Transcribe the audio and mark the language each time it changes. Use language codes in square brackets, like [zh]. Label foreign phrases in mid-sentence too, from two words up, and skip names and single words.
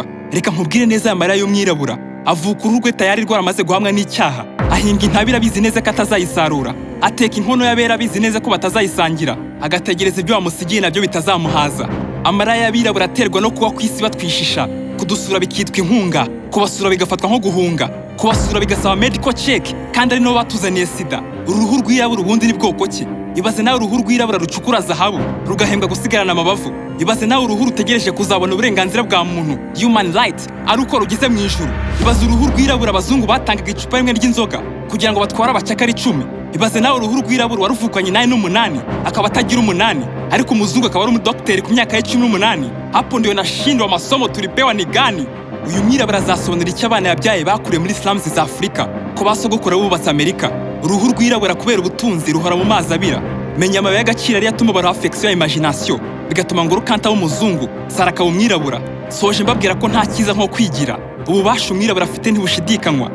[rw] Reka nkubwire neza aya marira y'umwirabura avuka uruhu rwe tayari rwaramaze guhamwa n'icyaha, ahinga intabire abizi neza ko atazayisarura, ateka inkono y'abera abizi neza ko batazayisangira, agategereza ibyo bamusigiye nabyo bitazamuhaza. Amarira y'abirabura aterwa no kuba ku isi batwishisha, kudusura bikitwa inkunga, kubasura bigafatwa nko guhunga, kubasura bigasaba [en] medical check [rw] kandi ari no batuzaniye sida. Uruhu rwirabura ubundi ni bwoko ki? Ibaze nawe uruhu rwirabura rucukura zahabu rugahembwa gusigarana amabavu. Ibaze nawe uruhu rutegereje kuzabona uburenganzira bwa muntu, [en] human right, [rw] ari uko rugeze mu ijuru. Ibaze uruhu rwirabura abazungu batangaga icupa rimwe ry'inzoga kugira ngo batware abacakara 10. Ibaze nawe uruhu rwirabura waruvukanye 8 akaba atagira 8, ariko umuzungu akaba ari umudokiteri ku myaka ya 18. [sw] Hapo ndio nashindwa masomo tulipewa ni gani? [rw] Uyu mwirabura azasobanura icyo abana yabyaye bakuriye muri slums za Afrika, ko basogokora bubatse Amerika. Uruhu rwirabura kubera ubutunzi ruhora mu mazi abira. Menya amabaye y'agaciro ari yatuma bara affection ya imagination, bigatuma ngo rukanta w'umuzungu saraka umwirabura. Soje mbabwira ko nta cyiza nko kwigira. Ububasha umwirabura afite ntibushidikanywa.